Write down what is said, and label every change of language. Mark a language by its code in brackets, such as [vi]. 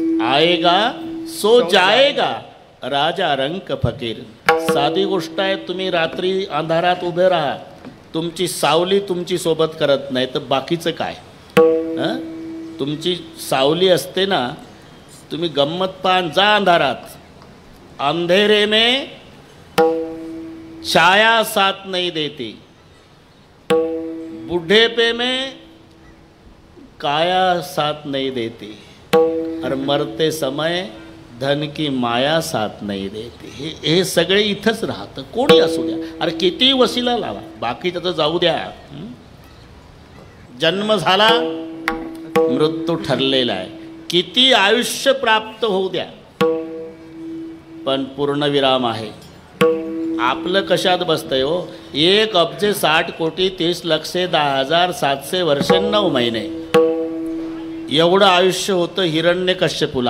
[hi] आएगा सो जाएगा, राजा रंक फकीर. [mr] साधी गोष्ट आहे. तुम्ही रात्री अंधारात उभे राहा, तुमची सावली तुमची सोबत करत नाही तर बाकीचं काय. तुमची सावली असते ना, तुम्ही गंमत पान जा अंधारात. [hi] अंधेरे में छाया साथ नहीं देती, बुढ़ेपे में काया साथ नहीं देती, और मरते समय धन की माया साथ नहीं देती. [mr] हे सगळे इथंच राहतं. कोणी असू द्या. अरे किती वशिला लावा, बाकी त्याचं जाऊ द्या. जन्म झाला, मृत्यू ठरलेला आहे. किती आयुष्य प्राप्त होऊ द्या, पण पूर्णविराम आहे. आपलं कशात बसतंय हो. 1,60,30,10,10,700 वर्ष 9 महिने एवढं आयुष्य होतं हिरण्यकश्यपूला.